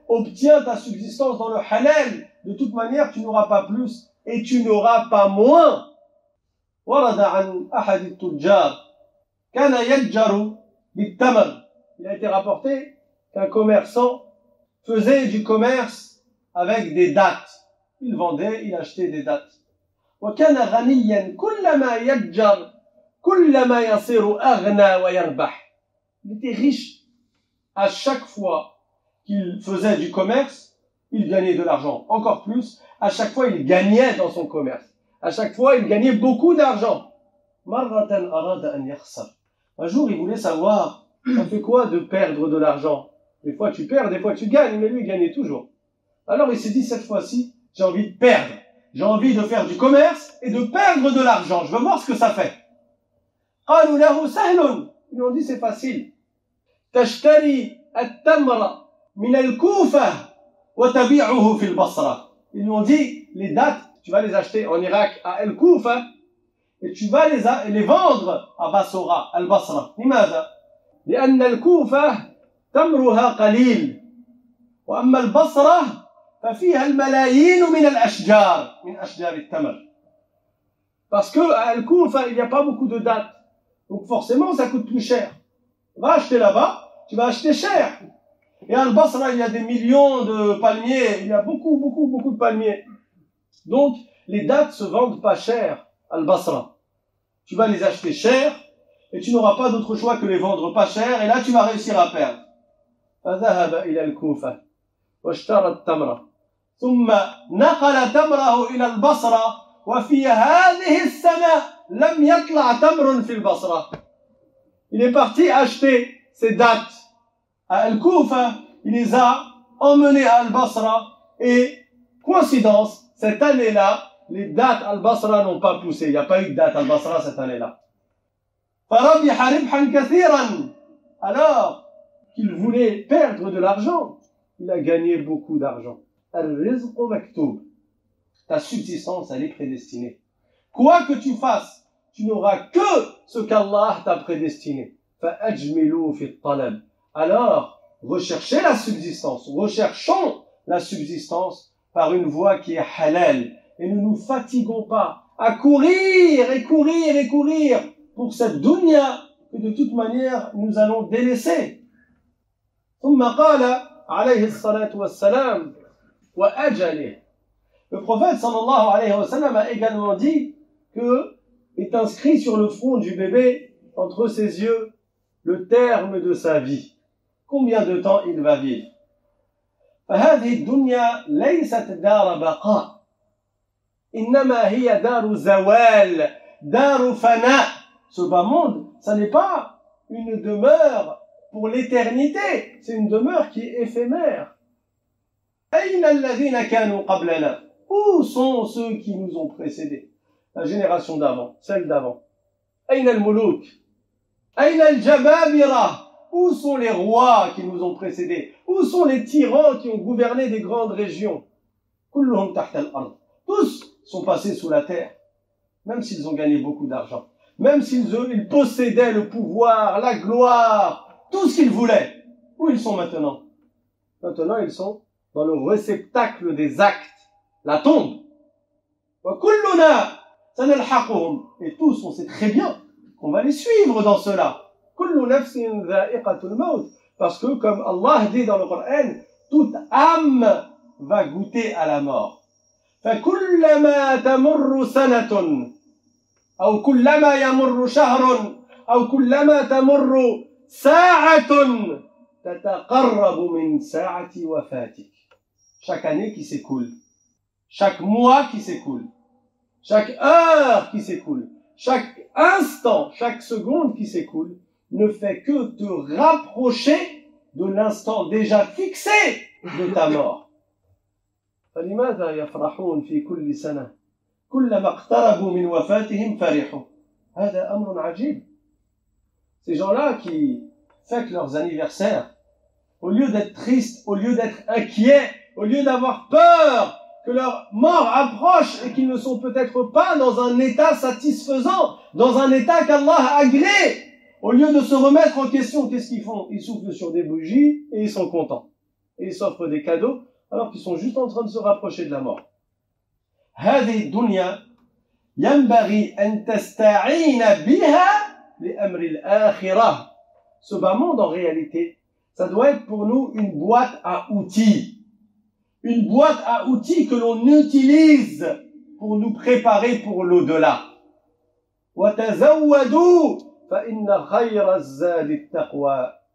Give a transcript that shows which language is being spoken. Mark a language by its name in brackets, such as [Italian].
[French] Obtiens ta subsistance dans le halal. De toute manière, tu n'auras pas plus et tu n'auras pas moins. [Arabic] ورد عن أحد التجار كان يتجر بالتمر. [French] Il a été rapporté qu'un commerçant faisait du commerce avec des dattes. Il vendait, il achetait des dattes. [Arabic] وكان غنيا كلما يتجر كلما يصير أغنى ويربح. [French] Il était riche. À chaque fois qu'il faisait du commerce, il gagnait de l'argent. Encore plus, à chaque fois il gagnait dans son commerce. À chaque fois il gagnait beaucoup d'argent. [Arabic] مرة أراد أن يخسر. [French] Un jour il voulait savoir, ça fait quoi de perdre de l'argent? Des fois tu perds, des fois tu gagnes, mais lui il gagnait toujours. Alors il s'est dit, cette fois-ci, j'ai envie de perdre. J'ai envie de faire du commerce et de perdre de l'argent. Je veux voir ce que ça fait. [Arabic] قالوا له سهل. [French] Ils lui ont dit, c'est facile. [Arabic] تشتري التمر من الكوفة وتبيعه في البصرة. [French] Ils lui ont dit, les dattes, tu vas les acheter en Irak à El-Koufa et tu vas les vendre à Bassora, Al-Basra. [Arabic] لماذا؟ لأن الكوفة تمرها قليل وأما البصرة ففيها الملايين من الأشجار من أشجار التمر. [French] Parce que à Al-Koufa, il n'y a pas beaucoup de dattes. Donc forcément, ça coûte plus cher. Va acheter là-bas, tu vas acheter cher. Et à Al-Basra, il y a des millions de palmiers. Il y a beaucoup de palmiers. Donc, les dattes se vendent pas cher à Al-Basra. Tu vas les acheter cher et tu n'auras pas d'autre choix que les vendre pas cher. Et là, tu vas réussir à perdre. [Arabic] فذهب إلى الكوفة واشترى التمر ثم نقل تمره إلى البصرة وفي هذه السنة لم يطلع تمر في البصرة. [French] Il est parti acheter ses dattes à Al-Koufa, il les a emmenées à Al-Basra et coïncidence, cette année-là, les dattes à Al-Basra n'ont pas poussé. Il n'y a pas eu de dattes à Al-Basra cette année-là. [Arabic] فربح ربحا كثيرا. [French] Alors qu'il voulait perdre de l'argent, il a gagné beaucoup d'argent. [Arabic] الرزق مكتوب. [French] Ta subsistance, elle est prédestinée. Quoi que tu fasses, tu n'auras que ce qu'Allah t'a prédestiné. [Arabic] فأجملوا في الطلب. [French] Alors, recherchez la subsistance. Recherchons la subsistance par une voie qui est halal. Et ne nous fatiguons pas à courir et courir et courir pour cette dunya que de toute manière nous allons délaisser. [Arabic] ثم قال عليه الصلاة والسلام وأجله. [French] Le prophète [Arabic] sallallahu alayhi wa sallam [French] a également dit que est inscrit sur le front du bébé, entre ses yeux, le terme de sa vie. Combien de temps il va vivre? [Arabic] فهذه الدنيا ليست دار بقاء إنما هي دار زوال دار فناء. [French] Ce bas monde, ça n'est pas une demeure pour l'éternité, c'est une demeure qui est éphémère. [Arabic] أين الذين كانوا قبلنا? [French] Où sont ceux qui nous ont précédés? La génération d'avant, celle d'avant. [Arabic] أين الملوك? أين الجبابرة? [French] Où sont les rois qui nous ont précédés? Où sont les tyrans qui ont gouverné des grandes régions? [Arabic] كلهم تحت الأرض. [French] Tous sont passés sous la terre, même s'ils ont gagné beaucoup d'argent, même s'ils possédaient le pouvoir, la gloire, tout ce qu'ils voulaient. Où ils sont maintenant? Maintenant, ils sont dans le réceptacle des actes, la tombe. [Arabic] وكلنا سنلحقهم. [French] Et tous, on sait très bien qu'on va les suivre dans cela. [Arabic] كل نفس ذائقة الموت. [French] Parce que, comme Allah dit dans le Coran, toute âme va goûter à la mort. [Arabic] فكلما تمر سنة أو كلما يمر شهر أو كلما تمر ساعة تتقرب من ساعة وفاتك. [French] Chaque année qui s'écoule, chaque mois qui s'écoule, chaque heure qui s'écoule, chaque instant, chaque seconde qui s'écoule ne fait que te rapprocher de l'instant déjà fixé de ta mort. [Arabic] فلماذا يفرحون في كل سنة كلما اقتربوا من وفاتهم فرحوا. هذا أمر عجيب. [French] Ces gens-là qui fêtent leurs anniversaires, au lieu d'être tristes, au lieu d'être inquiets, au lieu d'avoir peur que leur mort approche et qu'ils ne sont peut-être pas dans un état satisfaisant, dans un état qu'Allah a agréé, au lieu de se remettre en question, qu'est-ce qu'ils font? Ils soufflent sur des bougies et ils sont contents. Et ils s'offrent des cadeaux alors qu'ils sont juste en train de se rapprocher de la mort. [Arabic] هذه الدنيا ينبغي أن تستعين بها لأمر الآخرة. [French] Ce bas monde, en réalité, ça doit être pour nous une boîte à outils. Une boîte à outils que l'on utilise pour nous préparer pour l'au-delà. [Arabic] وَتَزَوَّدُوا فَإِنَّ خَيْرَ الزَّادِ التَّقْوَى.